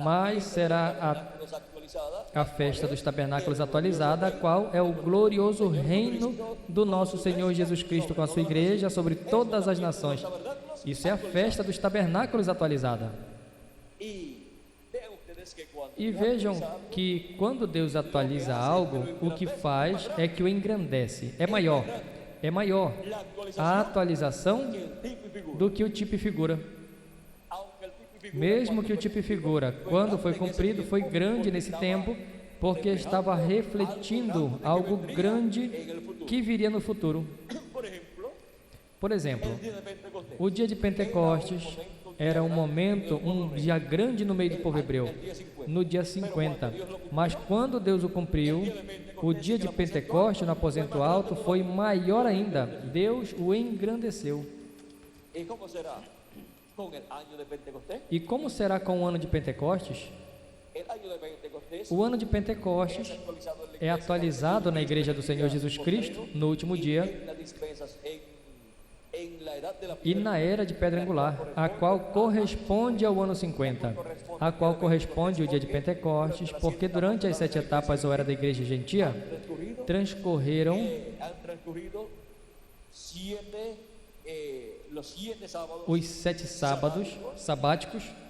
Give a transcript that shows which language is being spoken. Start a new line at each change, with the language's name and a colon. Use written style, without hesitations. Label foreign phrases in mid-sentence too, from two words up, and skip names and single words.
Portuguese: mas será
Spanish: tabernáculos actualizada,
Portuguese: a festa dos tabernáculos atualizada, qual é o glorioso reino do nosso Senhor Jesus Cristo com a sua igreja sobre todas as nações. Isso é a festa dos tabernáculos atualizada.
Spanish: y vean ustedes que cuando
Portuguese: E
Spanish: Dios
Portuguese: vejam
Spanish: actualiza,
Portuguese: que quando Deus atualiza algo, o que faz é que o engrandece. É maior.
Spanish: la
Portuguese: A
Spanish: actualización
Portuguese: atualização
Spanish: que el tipo y figura,
Portuguese: do que o tipo e figura.
Spanish: aunque el tipo y figura
Portuguese: Mesmo que o tipo e figura, quando foi cumprido, foi grande nesse tempo, porque estava refletindo algo grande que viria no futuro.
Spanish: por ejemplo,
Portuguese: Por exemplo,
Spanish: el día de Pentecostés,
Portuguese: o dia de Pentecostes era um momento, um dia grande no meio do povo hebreu.
Spanish: el día 50,
Portuguese: no dia 50. Mas quando Deus o cumpriu, o dia de Pentecoste no aposento alto foi maior ainda. Deus o engrandeceu.
Spanish: ¿Y cómo será con el año de Pentecostés?
Portuguese: E como será com o ano de Pentecostes?
Spanish: El año de Pentecostés
Portuguese: O ano de Pentecostes é atualizado na Igreja do Senhor Jesus Cristo no último dia e na era de Pedra Angular, a qual corresponde ao ano 50, a qual corresponde o dia de Pentecostes, porque durante as 7 etapas ou era da Igreja Gentia, transcorreram os 7 sábados sabáticos,